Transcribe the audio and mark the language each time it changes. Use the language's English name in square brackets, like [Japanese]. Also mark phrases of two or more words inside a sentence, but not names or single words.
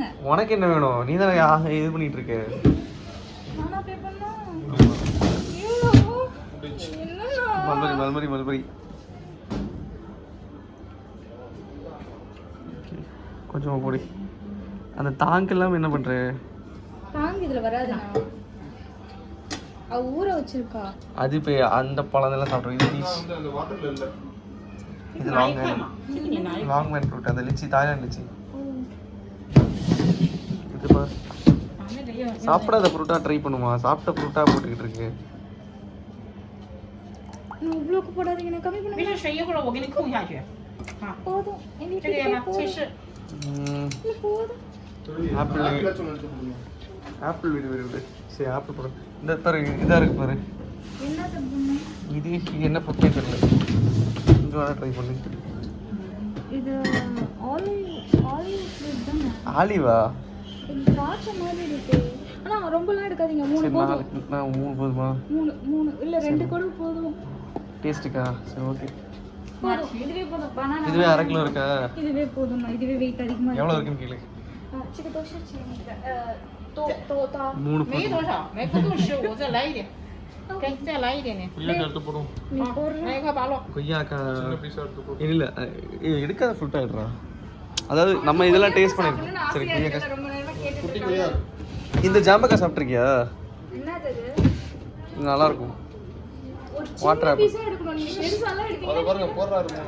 [Tamil] உனக்கு என்ன வேணும்? நீ தானே இது பண்ணிட்டு இருக்க. மல்பரி கொஞ்சம் போடி. அந்த தாங்கு எல்லாம் என்ன பண்ற? தாங்கு இதுல வராதுண்ணா, அவ ஊற வச்சிருக்கா. அது இப்போ அந்த பழம் எல்லாம் சாப்பிட்றோம். இது பீச். இது [Chinese] 拿 [Tamil] லாங் [Chinese] 一块嘛，这个你拿一块。 [English] long man fruit [Tamil] அந்த லிச்சி தாய்லாந்து லிச்சி இது பா [Chinese] 啊，那个要 [Tamil] சாப்பிடாத ஃப்ரூட்டா ட்ரை பண்ணுமா சாப்பிட்ட ஃப்ரூட்டா போட்டுக்கிட்டு இருக்கு இவ்வளோக்கு போடாதீங்க நான் கம்மி [Chinese] 没 [Tamil] பண்ணுங்க [Chinese] 事，水一会儿我给你扣下去。啊， [Tamil] போதும் எங்களுக்கு [Chinese] 这个要吗？脆柿。 [Tamil] போதும் ஆப்பிள் ஆப்பிள் விடு விடு விடு சரி ஆப்பிள் போடு இந்த பாரு இதாக இருக்கு பாரு என்ன தப்புன்னு இது என்ன பக்கம் தெரியல இங்கே வேணா ட்ரை பண்ணு இது ஆலிவ் ஃப்ரூட் தானே ஆலிவா இது திராட்சை மாதிரி இருக்கு ஆனா ரொம்பலாம் எடுக்காதீங்க 3 சரி போதும் நான் 3 போதுமா 3 இல்ல 2 கூட போதும் டேஸ்ட்டுக்கா சரி ஓகே போதும் இதுவே போதும் பனானா இதுவே 1/2 கிலோ இருக்கா இதுவே போதும் இதுவே வெயிட் அதிகமா எவ்வளோ இருக்குன்னு கேளு [Chinese] 这个都是请你的多大 3 没多少，没不够吃，我再来一点。给，再来一点点。 [Tamil] நீ போடுற [Chinese] 来一块8摞。 [Tamil] கொய்யாக்கா இல்லை எடுக்காத ஃப்ரூட் ஆகிடுறா அதாவது நம்ம இதெல்லாம் டேஸ்ட் பண்ணிருக்கோம் சரி கொய்யாக்கா ரொம்ப நேரமா கேட்டுட்டு இந்த ஜாம்பக்காய் சாப்பிட்ருக்கியா என்னது இது இது நல்லா இருக்கும் ஒரு [English] water apple [Tamil] பீஸா எடுக்கணும் நீங்க பெருசாலாம் எடுத்தீங்க